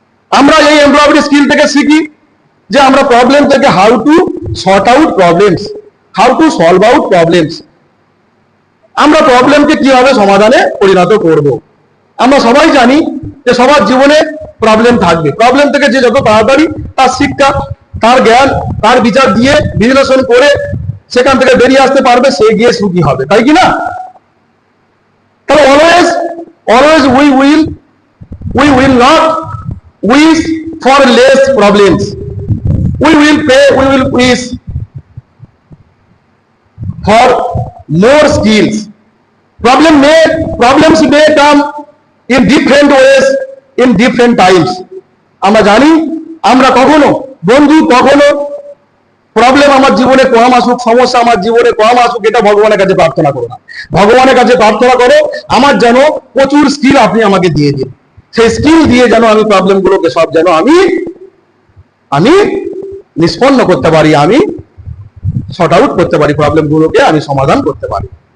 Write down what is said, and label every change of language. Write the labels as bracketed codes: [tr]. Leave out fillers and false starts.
[bn] আমরা এই এমপ্লয়িবিলিটি স্কিল থেকে শিখি যে আমরা প্রবলেম থেকে [en] how to sort out problems, [bn] how to solve out problems, আমরা প্রবলেমকে কিভাবে সমাধানে পরিণত করব। আমরা সবাই জানি যে সবার জীবনে প্রবলেম থাকবে, প্রবলেম থেকে যে যত তাড়াতাড়ি তার শিক্ষা, তার জ্ঞান, তার বিচার দিয়ে বিশ্লেষণ করে সেখান থেকে বেরিয়ে আসতে পারবে, সে গিয়ে সুখী হবে, তাই কি না? তাহলে [en] Always always we will not wish for less problems, we will wish for more skills. Problems may come in different ways in different times. [bn] আমরা জানি, আমরা কখনো বন্ধু, কখনো প্রবলেম আমার জীবনে কম আসুক, সমস্যা আমার জীবনে কম আসুক, এটা ভগবানের কাছে প্রার্থনা করো না। ভগবানের কাছে প্রার্থনা করো আমার যেন প্রচুর স্কিল আপনি আমাকে দিয়ে দিন, সেই স্কিল দিয়ে যেন আমি প্রবলেম গুলোকে সব যেন আমি নিষ্পন্ন করতে পারি, আমি শর্ট আউট করতে পারি, প্রবলেম গুলোকে আমি সমাধান করতে পারি।